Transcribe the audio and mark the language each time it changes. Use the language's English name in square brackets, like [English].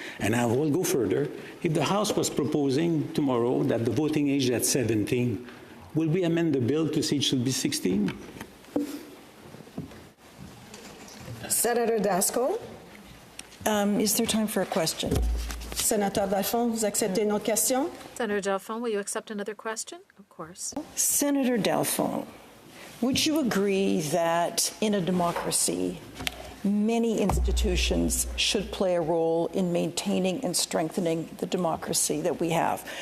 [English] And I will go further. If the House was proposing tomorrow that the voting age at 17, will we amend the bill to say it should be 16? Senator Daskal? Is there time for a question? [French] Senator Dalphond, vous acceptez une autre question? [English] Senator Dalphond, will you accept another question? Of course. Senator Dalphond, would you agree that in a democracy, many institutions should play a role in maintaining and strengthening the democracy that we have?